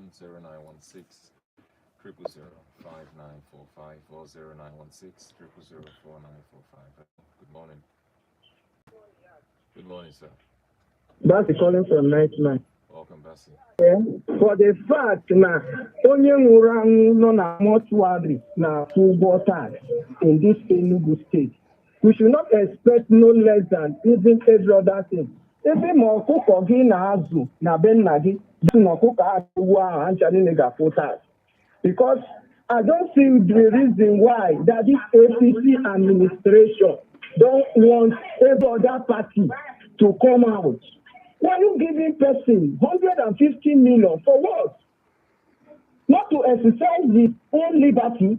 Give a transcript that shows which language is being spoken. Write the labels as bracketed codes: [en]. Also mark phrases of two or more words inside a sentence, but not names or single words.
[en] 0916 0005945 or 0916 0004945. Good morning. Good morning, sir. That's calling from 99. Welcome, Bessie. For the fact [ig] na onye nwụrụ anwụ nọ na [en] mortuary [ig] na ụgwọ [en] tax in this Enugu state, we should not expect no less than even every other thing. [ig] Ebe ma ọkụkọ gị na-azụ na be nna gị bụ na ọkụkọ ahụ ahụ ancha niile ga-afụ tax. [en] Because I don't see the reason why that this APC administration don't want every other party to come out. Why are you giving person 150 million for what? Not to exercise his own liberty.